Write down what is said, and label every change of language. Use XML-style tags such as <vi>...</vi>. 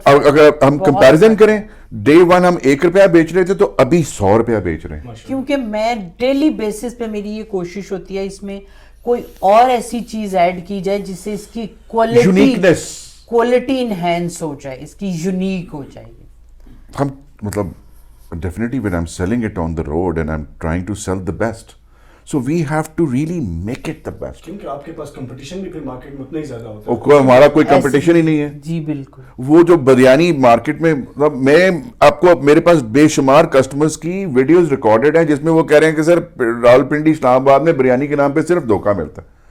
<ur>اگر ہم کمپیریزن کریں ڈے ون ہم 1 روپیہ بیچ رہے تھے تو ابھی 100 روپیہ بیچ رہے ہیں. کیونکہ میں ڈیلی بیسس پہ میری یہ کوشش ہوتی ہے اس میں کوئی اور ایسی چیز ایڈ کی جائے جس سے اس کی کوالٹی انہینس ہو جائے, اس کی یونیک ہو جائے. ہم مطلب</ur> <en>definitely when I'm selling it on the road and I'm trying to sell the best, so we have to really make it the best.</en> <ur>کیونکہ آپ کے پاس کمپٹیشن بھی پھر مارکیٹ میں اتنا ہی زیادہ ہوتا ہے. اور ہمارا کوئی کمپٹیشن ہی نہیں ہے. جی بالکل. وہ جو بریانی مارکیٹ میں, میں آپ کو, میرے پاس بے شمار کسٹمرز کی ویڈیوز ریکارڈڈ ہیں جس میں وہ کہہ رہے ہیں کہ سر راولپنڈی اسلام آباد میں بریانی کے نام پہ صرف دھوکہ ملتا ہے.</ur>